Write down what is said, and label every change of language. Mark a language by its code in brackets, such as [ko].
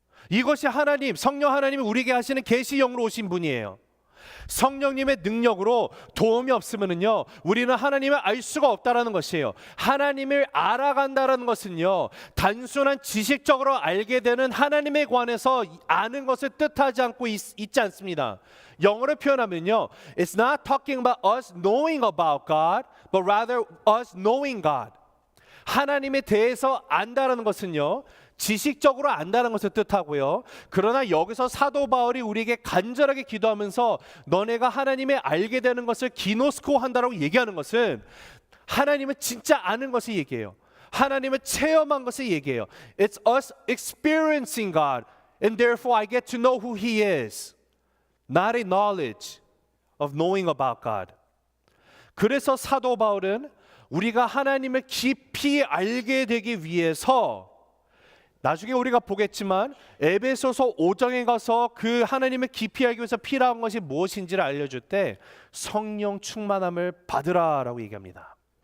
[ko] 이것이 하나님, 성령 하나님이 우리에게 하시는 계시 영으로 오신 분이에요. 성령님의 능력으로 도움이 없으면요, 우리는 하나님을 알 수가 없다라는 것이에요. 하나님을 알아간다라는 것은요, 단순한 지식적으로 알게 되는 하나님에 관해서 아는 것을 뜻하지 않고 있지 않습니다. 영어로 표현하면요, [en] it's not talking about us knowing about God, but rather us knowing God. [ko] 하나님에 대해서 안다라는 것은요, 지식적으로 안다는 것을 뜻하고요. 그러나 여기서 사도 바울이 우리에게 간절하게 기도하면서 너네가 하나님을 알게 되는 것을 기노스코 한다라고 얘기하는 것은 하나님을 진짜 아는 것을 얘기해요. 하나님을 체험한 것을 얘기해요. [en] It's us experiencing God, and therefore I get to know who He is, not a knowledge of knowing about God. [ko] 그래서 사도 바울은 우리가 하나님을 깊이 알게 되기 위해서, 나중에 우리가 보겠지만 에베소서 5장에 가서 그 하나님을 깊이 알기 위해서 필요한 것이 무엇인지를 알려줄 때 성령 충만함을 받으라라고 얘기합니다.